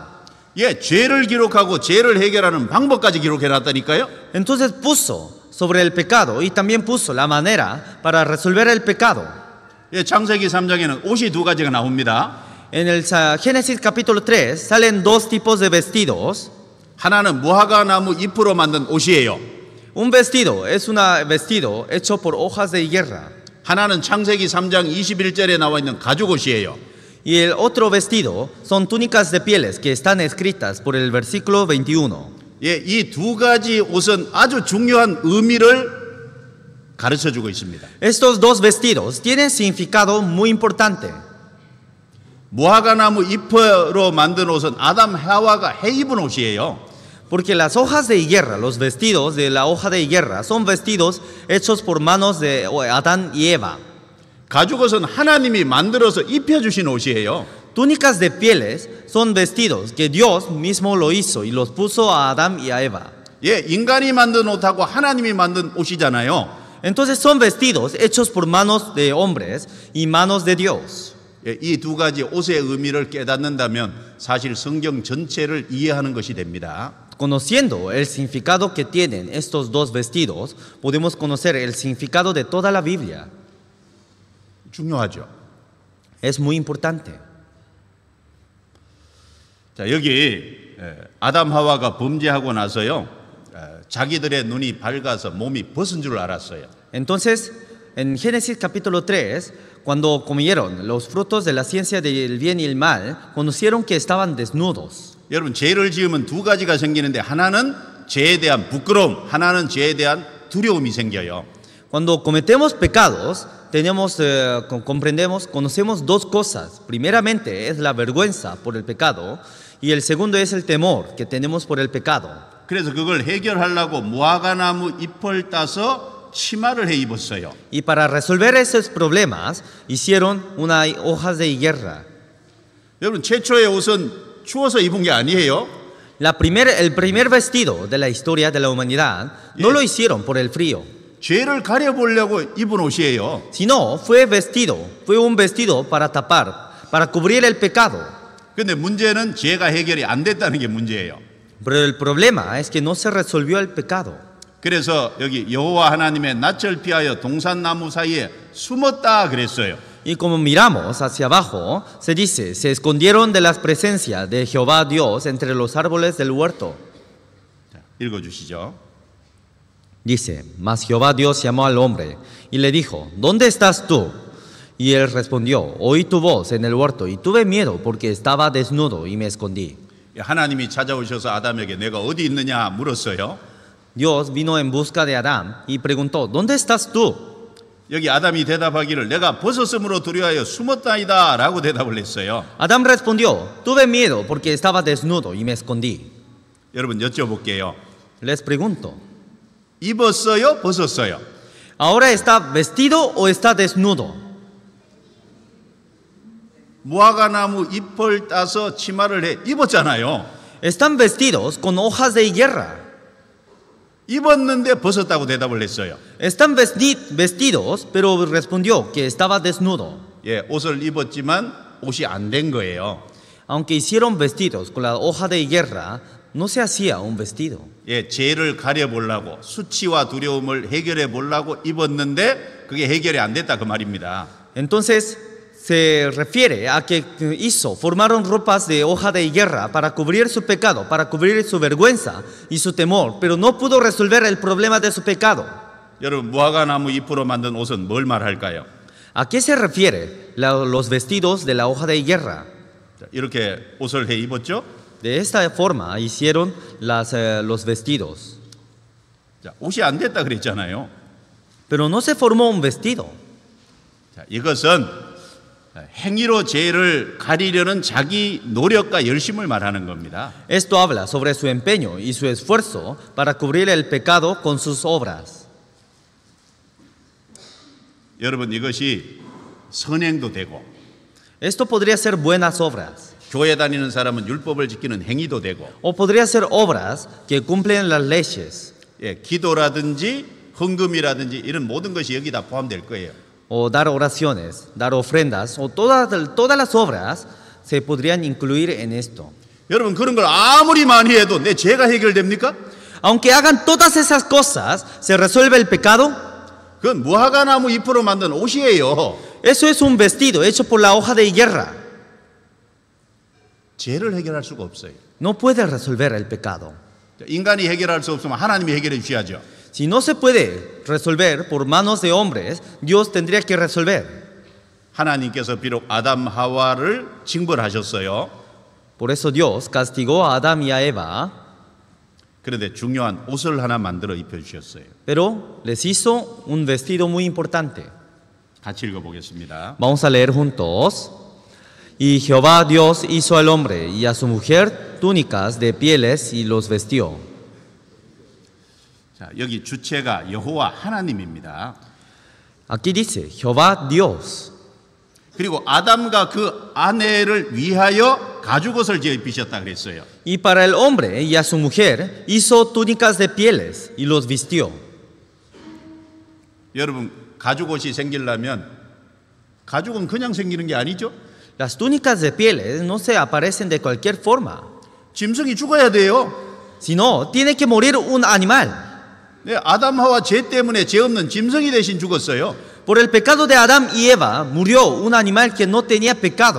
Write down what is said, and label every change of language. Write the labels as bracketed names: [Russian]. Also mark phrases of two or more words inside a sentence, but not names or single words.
[Korean] 예, 죄를 기록하고 죄를 해결하는 방법까지 기록해 놨다니까요. [Spanish] Entonces puso sobre el pecado y también puso la manera para resolver el pecado. [Korean] 예, 창세기 3장에는 옷이 두 가지가 나옵니다. [Spanish] En el Génesis capítulo 3 salen dos tipos de vestidos. [Korean] 하나는 무화과 나무 잎으로 만든 옷이에요. [Spanish] Un vestido es un vestido hecho por hojas de higuera. [Korean] 하나는 창세기 3장 21절에 나와 있는 가죽 옷이에요. [Spanish] Y el otro vestido son túnicas de pieles que están escritas por el versículo 21. [Korean] 예, 이 두 가지 옷은 아주 중요한 의미를 가르쳐 주고 있습니다. [Spanish] Estos dos vestidos tienen significado muy importante. [Korean] 무화과 나무 잎으로 만든 옷은 아담 하와가 해 입은 옷이에요. [Spanish] Porque las hojas de higuera, los vestidos de la hoja de higuera, son vestidos hechos por manos de Adán y Eva. [Korean] 가죽 옷은 하나님이 만들어서 입혀주신 옷이에요. [Spanish] Túnicas de pieles son vestidos que Dios mismo lo hizo y los puso a Adán y a Eva. [Korean] 예, 인간이 만든 옷하고 하나님이 만든 옷이잖아요. [Spanish] Entonces son vestidos hechos por manos de hombres y manos de Dios. [Korean] 예, 이 두 가지 옷의 의미를 깨닫는다면 사실 성경 전체를 이해하는 것이 됩니다. [Spanish] Conociendo el significado que tienen estos dos vestidos, podemos conocer el significado de toda la Biblia. [Korean] 중요하죠. [Spanish] Es muy importante. [Korean] 자, 여기 아담 하와가 범죄하고 나서요, 자기들의 눈이 밝아서 몸이 벗은 줄 알았어요. [Spanish] Entonces, en Génesis capítulo 3, cuando comieron los frutos de la ciencia del bien y el mal, conocieron que estaban desnudos. [Korean] 여러분, 죄를 지으면 두 가지가 생기는데 하나는 죄에 대한 부끄러움, 하나는 죄에 대한 두려움이 생겨요. [Spanish] Cuando cometemos pecados, conocemos dos cosas. Primeramente es la vergüenza por el pecado y el segundo es el temor que tenemos por el pecado. [Korean] 그래서 그걸 해결하려고 무화과나무 잎을 따서 치마를 해 입었어요. [Spanish] Y para resolver esos problemas hicieron unas hojas de higuera. [Korean] 여러분, 최초의 옷은 추워서 입은 게 아니에요. [Spanish] El primer vestido de la historia de la humanidad no lo hicieron por el frío, [Korean] 죄를 가려보려고 입은 옷이에요. [Spanish] sino fue un vestido para tapar, para cubrir el pecado. [Korean] 근데 문제는 죄가 해결이 안 됐다는 게 문제예요. [Spanish] Pero el problema es que no se resolvió el pecado. [Korean] 그래서 여기 여호와 하나님의 낯을 피하여 동산나무 사이에 숨었다 그랬어요. [Spanish] Y como miramos hacia abajo, se dice, se escondieron de la presencia de Jehová Dios entre los árboles del huerto. [Korean] 자, 읽어주시죠. [Spanish] Dice, mas Jehová Dios llamó al hombre y le dijo, ¿dónde estás tú? Y él respondió, oí tu voz en el huerto y tuve miedo porque estaba desnudo y me escondí. [Korean] 하나님이 찾아오셔서 아담에게 내가 어디 있느냐 물었어요. [Spanish] Dios vino en busca de Adán y preguntó, ¿dónde estás tú? [Korean] 여기 아담이 대답하기를 내가 벗었음으로 두려워하여 숨었다이다 라고 대답을 했어요. [Spanish] Adán respondió, tuve miedo porque estaba desnudo y me escondí. [Korean] 여러분, 여쭤볼게요. [Spanish] Les pregunto, [Korean] 입었어요? 벗었어요? [Spanish] ¿ahora está vestido o está desnudo? [Korean] 무화과나무 잎을 따서 치마를 해 입었잖아요. [Spanish] Están vestidos con hojas de higuera. [Korean] 입었는데 벗었다고 대답을 했어요. [Spanish] Están vestidos, pero respondió que estaba desnudo. [Korean] 예, 옷을 입었지만 옷이 안 된 거예요. [Spanish] Aunque hicieron vestidos con la hoja de higuera, no se hacía un vestido. [Korean] 예, 죄를 가려보려고 수치와 두려움을 해결해 보려고 입었는데 그게 해결이 안 됐다 그 말입니다. [Spanish] Entonces se refiere a que formaron ropas de hoja de higuera para cubrir su pecado, para cubrir su vergüenza y su temor, pero no pudo resolver el problema de su pecado. [Korean] 여러분, 무화과나무 잎으로 만든 옷은 뭘 말할까요? [Spanish] ¿A qué se refiere los vestidos de la hoja de higuera? [Korean] 자, 이렇게 옷을 해 입었죠? [Spanish] De esta forma hicieron los vestidos. [Korean] 자, 옷이 안 됐다 그랬잖아요. [Spanish] Pero no se formó un vestido. [Korean] 자, 이것은 행위로 죄를 가리려는 자기 노력과 열심을 말하는 겁니다. [Spanish] Esto habla sobre su empeño y su esfuerzo para cubrir el pecado con sus obras. [Korean] 여러분, 이것이 선행도 되고 [Spanish] Esto podría ser buenas obras. [Korean] 교회 다니는 사람은 율법을 지키는 행위도 되고 [Spanish] O podría ser obras que cumplen las leyes. [Korean] 예, 기도라든지 헌금이라든지 이런 모든 것이 여기 다 포함될 거예요. [Spanish] o dar oraciones, dar ofrendas, o todas las obras se podrían incluir en esto. [Korean] 여러분 그런 걸 아무리 많이 해도 내 죄가 해결됩니까? [Spanish] Aunque hagan todas esas cosas, ¿se resuelve el pecado? [Korean] 그건 무화과나무 잎으로 만든 옷이에요. [Spanish] Eso es un vestido hecho por la hoja de higuera. [Korean] 죄를 해결할 수가 없어요. [Spanish] No puede resolver el pecado. [Korean] 인간이 해결할 수 없으면 하나님이 해결해 주셔야죠. [Spanish] Si no se puede resolver por manos de hombres, Dios tendría que resolver. [Korean] 하나님께서 비록 아담 하와를 징벌하셨어요. [Spanish] Por eso Dios castigó a Adán y a Eva, [Korean] 그런데 중요한 옷을 하나 만들어 입혀주셨어요. [Spanish] pero les hizo un vestido muy importante. [Korean] 같이 읽어보겠습니다. [Spanish] Vamos a leer juntos. Y Jehová Dios hizo al hombre y a su mujer túnicas de pieles y los vistió. [Korean] 자, 여기 주체가 여호와 하나님입니다. [Spanish] Aquí dice Jehová Dios. [Korean] 그리고 아담과 그 아내를 위하여 가죽옷을 지어 입히셨다 그랬어요. [Spanish] Y para el hombre y a su mujer hizo túnicas de pieles y los vistió. [Korean] 여러분 가죽옷이 생기려면 가죽은 그냥 생기는 게 아니죠. [Spanish] Las túnicas de pieles no se aparecen de cualquier forma, [Korean] 짐승이 죽어야 돼요. [Spanish] sino tiene que morir un animal. [Korean] 네, 아담 하와 죄 때문에 죄 없는 짐승이 대신 죽었어요. [Spanish] Por el pecado de Adán y Eva murió un animal que no tenía pecado.